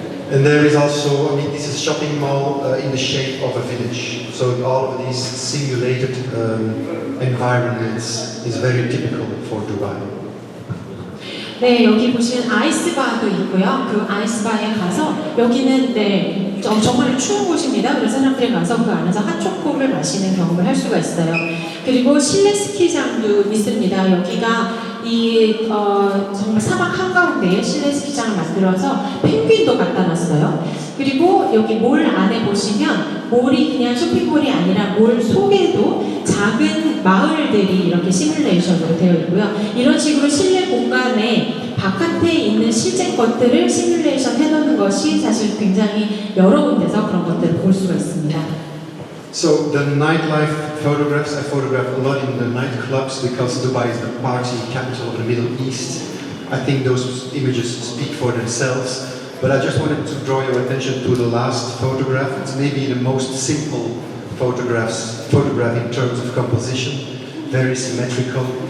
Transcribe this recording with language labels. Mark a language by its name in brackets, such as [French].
[English] And there is also, I mean, this is a shopping mall in the shape of a village. So all of these simulated environments is very typical for Dubai. [Korean] 네, 여기 보시면 아이스바도 있고요. 그 아이스바에 가서 여기는 네, 정말 추운 곳입니다. 그래서 사람들이 가서 그 안에서 핫초코를 마시는 경험을 할 수가 있어요. 그리고 실내 스키장도 있습니다. 여기가 정말 사막 한가운데에 실내 스키장을 만들어서 펭귄도 갖다 놨어요. 그리고 여기 몰 안에 보시면 몰이 그냥 쇼핑몰이 아니라 몰 속에도 작은 마을들이 이렇게 시뮬레이션으로 되어 있고요. 이런 식으로 실내 공간에 바깥에 있는 실제 것들을 시뮬레이션 해놓는 것이 사실 굉장히 여러 군데서 그런 것들을 볼 수가 있습니다. [English] So the nightlife photographs, I photograph a lot in the nightclubs because Dubai is the party capital of the Middle East. I think those images speak for themselves. But I just wanted to draw your attention to the last photograph. It's maybe the most simple photograph in terms of composition. Very symmetrical.